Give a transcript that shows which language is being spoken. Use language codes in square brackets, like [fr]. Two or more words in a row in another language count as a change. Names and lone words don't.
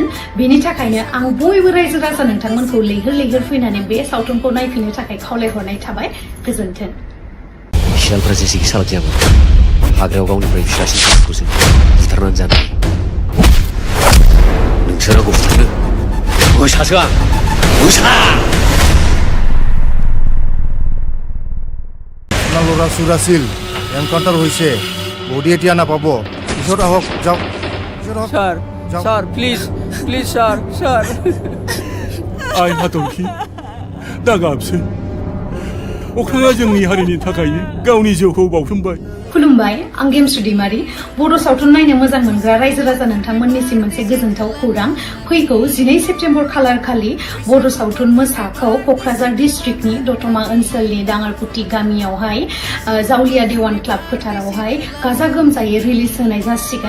[brx] बेनि थाखायनो आं बयबो रायजो राजा नोंथांमोनखौ लैहोर लैहोर फैनानै बे सावथुनखौ नायफैनो थाखाय खावलायहरनाय थाबाय। गोजोन्थों। सियालफ्रा जेसेखि सालाक जायामोन हाग्रायाव गावनिफ्राय फिसासिन सासेखौसो बुथारनानै जानाय। नोंसोर आंखौ बुथारनो मोसासो आं मोसा। [as] ল'ৰা চোৰ আছিল এনকাউণ্টাৰ হৈছে বডি এতিয়া নাপাব পিছত আহক যাওক [en] sir sir please please sir sir [brx] आइ हाथरखि दा गाबसै अख्राङा जोंनि हारिनि थाखायनो गावनि जिउखौ बावसोमबाय। खुलुमबाय आं गेमस्रि दैमारि बर' सावथुन नायनो मोजां मोनग्रा रायजो राजा नोंथांमोननिसिम मोनसे गोजोनथाव खौरां फैगौ 12 सेप्तेम्बर खालार खालि बर' सावथुन मोसाखौ क'क्राझार डिस्ट्रिक्टनि दतमा ओनसोलनि दाङारकुटि गामियावहाय जावलिया देवान क्लाब फोथारावहाय गाजा गोमजायै रिलिज होनाय जासिगोन।